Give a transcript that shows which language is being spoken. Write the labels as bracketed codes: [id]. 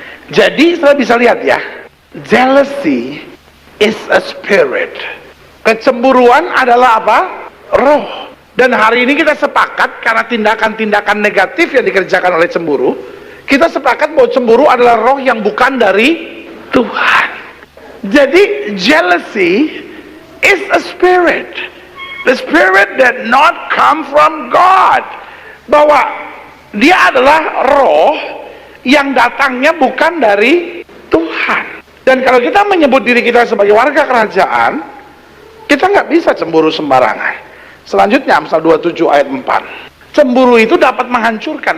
[id] Jadi saya bisa lihat ya, [en] jealousy is a spirit. [id] Kecemburuan adalah apa? Roh. Dan hari ini kita sepakat karena tindakan-tindakan negatif yang dikerjakan oleh cemburu, kita sepakat bahwa cemburu adalah roh yang bukan dari Tuhan. Jadi [en] jealousy is a spirit, the spirit that not come from God. [id] Bahwa dia adalah roh yang datangnya bukan dari Tuhan. Dan kalau kita menyebut diri kita sebagai warga kerajaan, kita nggak bisa cemburu sembarangan. Selanjutnya Amsal 27 ayat 4. Cemburu itu dapat menghancurkan.